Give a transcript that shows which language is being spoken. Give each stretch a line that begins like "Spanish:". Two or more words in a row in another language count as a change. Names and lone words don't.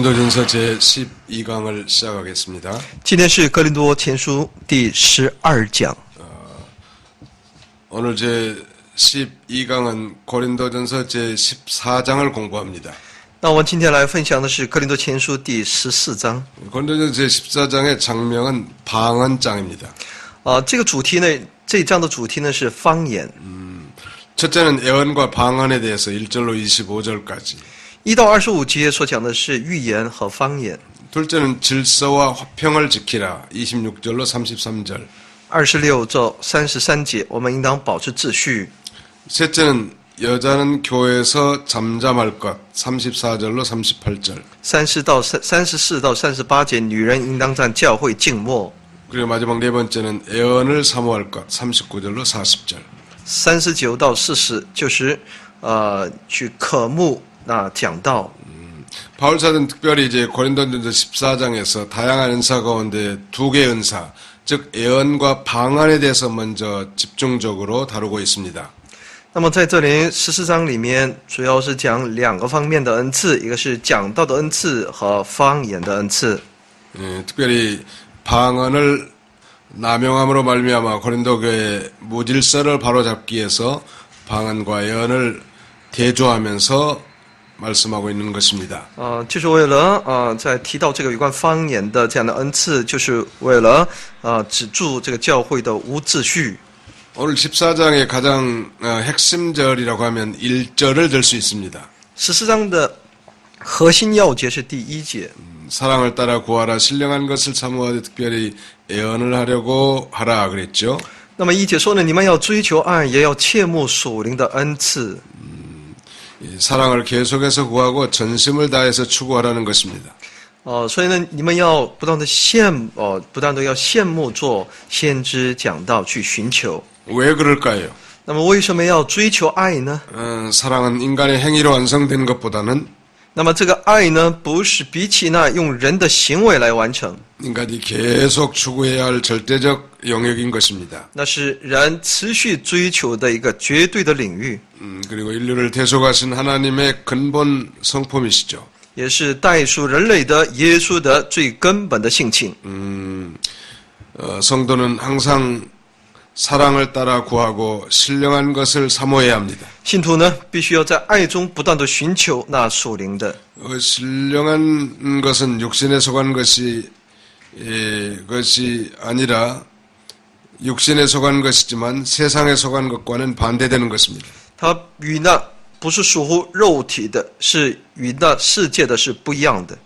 Korean: 고린도전서 제12강을 시작하겠습니다.
Chinese: 今天是哥林多前书第12讲。
Korean: 오늘 제12강은 고린도전서 제14장을 공부합니다.
Chinese: 那我们今天来分享的是哥林多前书第14章。
Korean: 고린도전서 제14장의 장명은 방언장입니다.
Chinese: 这个主题呢，这一章的主题呢是方言。
Korean: 첫째는 예언과 방언에 대해서 1절로 25절까지.
Chinese: 1 到25节所讲的是预言和方言。
Korean: 둘째는 질서와 화평을 지키라 26절로 33절.
Chinese: 26 到33节，我们应当保持秩序。
Korean: 셋째는 여자는 교회에서 잠잠할 것 34절로 38절.
Chinese: 34 到38节，女人应当在教会静默。
Korean: 그리고 마지막 네 번째는 예언을 사모할 것 39절로 40절.
Chinese: 39 到40就是去渴慕讲道。
Korean: 바울 사도는 특별히 이제 고린도전서 14장에서 다양한 은사 가운데 두 개의 은사, 즉 예언과 방언에 대해서 먼저 집중적으로 다루고 있습니다.
Chinese: 那么在这里14章里面，主要是讲2个方面的恩赐，一个是讲道的恩赐和方言的恩赐。
Korean: 특별히 방언을 남용함으로 말미암아 고린도 교회 무질서를 바로잡기 위해서 방언과 예언을 대조하면서 말씀하고 있는 것입니다.
Chinese: 就是为了在提到这个有关方言的这样的恩赐，就是为了止住这个教会的无秩序。
Korean: 오늘 14장의 가장 핵심절이라고 하면 1절을 들 수 있습니다.
Chinese: 14 章的核心要节是第1节。
Korean: 사랑을 따라 구하라 신령한 것을 사모하되 특별히 예언을 하려고 하라 그랬죠.
Chinese: 那么1节说呢，你们要追求爱，也要切慕属灵的恩赐。
Korean: 사랑을 계속해서 구하고 전심을 다해서 추구하라는 것입니다.
Chinese: 所以呢，你们要不断的要羡慕做先知讲道去寻求。
Korean: 왜 그럴까요?
Chinese: 那么为什么要追求爱呢？
Korean: 사랑은 인간의 행위로 완성된 것보다는
Chinese: 那么这个爱呢，不是比起那用人的行为来完成，
Korean: 인간이 계속 추구해야 할 절대적 영역인 것입니다.
Chinese: 那是人持续追求的一个绝对的领域，
Korean: 그리고 인류를 대속하신 하나님의 근본 성품이시죠.
Chinese: 也是代赎人类的耶稣的最根本的性情。
Korean: 성도는 항상 사랑을 따라 구하고 신령한 것을 사모해야 합니다.
Chinese: 信徒呢，必须要在爱中不断的寻求那属灵的。
Korean: 신령한 것은 육신에 속한 것이 아니라 육신에 속한 것이지만 세상에 속한 것과는 반대되는 것입니다.
Chinese: 它与那不是属乎肉体的，是与那世界的是不一样的，